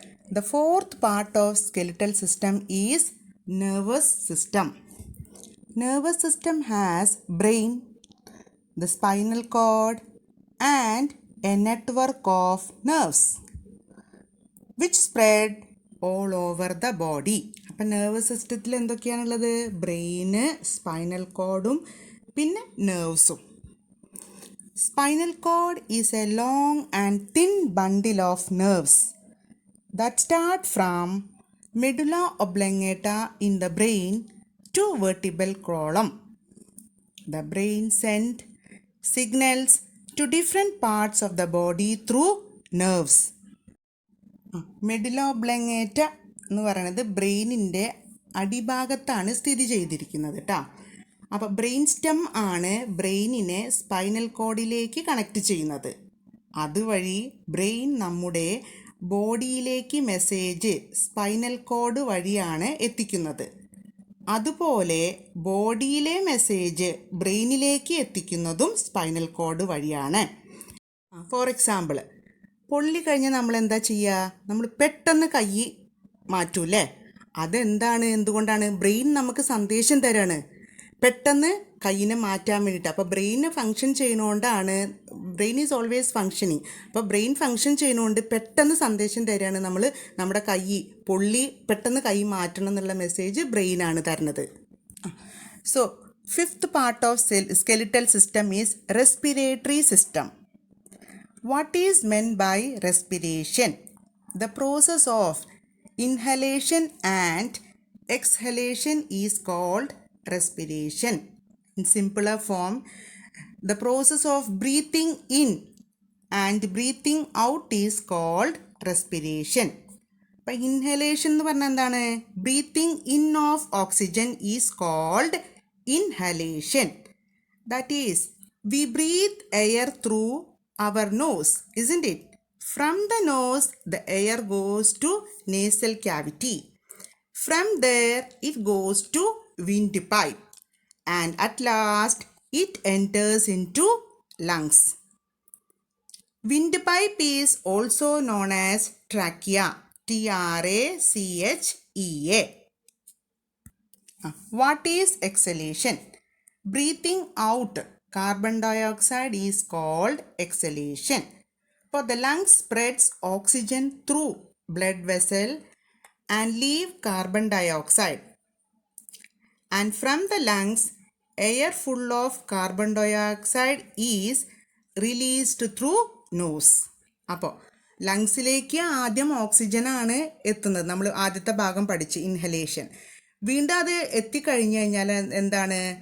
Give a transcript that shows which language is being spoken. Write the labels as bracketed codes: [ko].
[en] The fourth part of skeletal system is nervous system. Nervous system has brain, the spinal cord and a network of nerves which spread all over the body. [ml] അപ്പം nervous സിസ്റ്റത്തിൽ എന്തൊക്കെയാണുള്ളത്? ബ്രെയിന്, spinal കോഡും പിന്നെ നെർവ്സും. [en] Spinal cord is a long and thin bundle of nerves that start from medulla oblongata in the brain to vertebral column. The brain sends signals to different parts of the body through nerves. [ml] Medulla ഒബ്ലങ്ങേറ്റ എന്ന് പറയുന്നത് ബ്രെയിനിൻ്റെ അടിഭാഗത്താണ് സ്ഥിതി ചെയ്തിരിക്കുന്നത് കേട്ടോ. അപ്പോൾ brain stem ആണ് ബ്രെയിനിനെ spinal കോഡിലേക്ക് connect ചെയ്യുന്നത്. അതുവഴി ബ്രെയിൻ നമ്മുടെ ബോഡിയിലേക്ക് മെസ്സേജ് സ്പൈനൽ കോഡ് വഴിയാണ് എത്തിക്കുന്നത്. അതുപോലെ ബോഡിയിലെ മെസ്സേജ് ബ്രെയിനിലേക്ക് എത്തിക്കുന്നതും സ്പൈനൽ കോഡ് വഴിയാണ്. [en] for example, [ml] പൊള്ളി കഴിഞ്ഞാൽ നമ്മൾ എന്താ ചെയ്യുക? നമ്മൾ പെട്ടെന്ന് കൈ മാറ്റൂല്ലേ? അതെന്താണ്? എന്തുകൊണ്ടാണ്? ബ്രെയിൻ നമുക്ക് സന്ദേശം തരാണ് പെട്ടെന്ന് കൈയിനെ മാറ്റാൻ വേണ്ടിയിട്ട്. അപ്പോൾ ബ്രെയിന് function ചെയ്യുന്നതുകൊണ്ടാണ്, [en] Brain is always functioning. [ml] അപ്പോൾ ബ്രെയിൻ ഫങ്ഷൻ ചെയ്യുന്നതുകൊണ്ട് പെട്ടെന്ന് സന്ദേശം തരാണ് നമ്മൾ നമ്മുടെ കൈ പൊള്ളി പെട്ടെന്ന് കൈ മാറ്റണം എന്നുള്ള മെസ്സേജ് ബ്രെയിനാണ് തരുന്നത്. [en] So fifth part of skeletal system is respiratory system. What is meant by respiration? The process of inhalation and exhalation is called respiration. In simpler form, the process of breathing in and breathing out is called respiration. [ml] അപ്പോൾ inhalation എന്ന് പറഞ്ഞാൽ എന്താണ്? [en] Breathing in of oxygen is called inhalation. That is we breathe air through our nose, isn't it? From the nose the air goes to nasal cavity. From there it goes to windpipe and at last it enters into lungs. Windpipe is also known as trachea. Trachea. What is exhalation? Breathing out carbon dioxide is called exhalation. For the lungs spreads oxygen through blood vessel and leave carbon dioxide. And from the lungs, air full of carbon dioxide is released through nose. [ml] അപ്പോൾ ലങ്സിലേക്ക് ആദ്യം ഓക്സിജനാണ് എത്തുന്നത്. നമ്മൾ ആദ്യത്തെ ഭാഗം പഠിച്ച് inhalation. വീണ്ടും അത് എത്തിക്കഴിഞ്ഞു കഴിഞ്ഞാൽ എന്താണ്?